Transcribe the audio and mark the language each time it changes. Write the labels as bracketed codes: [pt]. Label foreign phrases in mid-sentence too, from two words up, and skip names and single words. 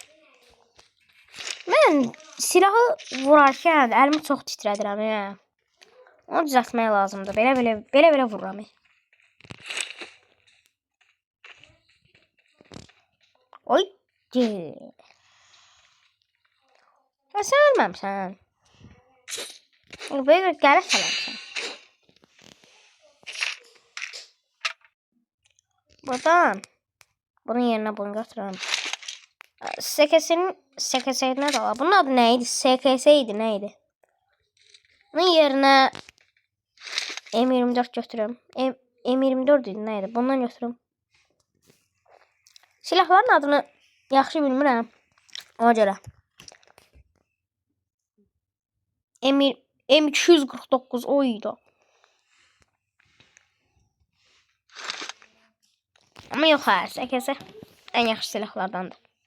[az] Mən silahı vurarkən əlimi çox titrədirəm ya. Onu düzəltmək lazımdır. Belə vururam. Oy. Sən ölməmsən. Böyle gələk salarsan. Buradan. Bunun yerine bunu götürürüm. [tr] SKS'nin ne var? Bunun adı neydi? [az] SKS idi neydi? Bunun yerine M24 götürürüm. M24 idi neydi? Bundan götürürüm. Silahların adını yaxşı bilmirəm. Ona görə. M249 oydu. Ama yox hər SKS ən yaxşı silahlardandır.